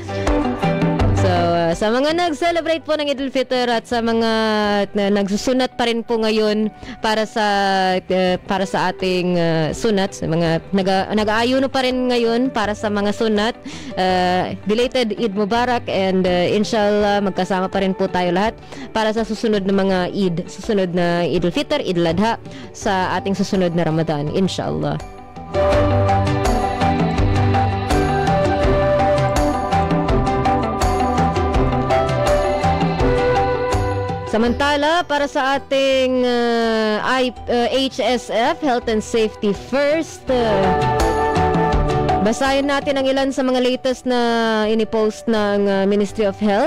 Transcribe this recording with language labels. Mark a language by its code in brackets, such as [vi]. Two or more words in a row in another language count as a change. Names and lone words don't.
[tl] So, sa mga nag-celebrate po ng Eid al-Fitr at sa mga nagsusunat pa rin po ngayon para sa ating sunat, sa mga nag-aayuno pa rin ngayon para sa mga sunat, belated [ar] عيد مبارك, [tl] and inshallah magkasama pa rin po tayo lahat para sa susunod na mga Eid, susunod na Eid al-Fitr, Eid al-Adha, sa ating susunod na Ramadan, inshallah. Samantala, para sa ating HSF, [en] Health and Safety First, [tl] basahin natin ang ilan sa mga latest na inipost ng Ministry of Health.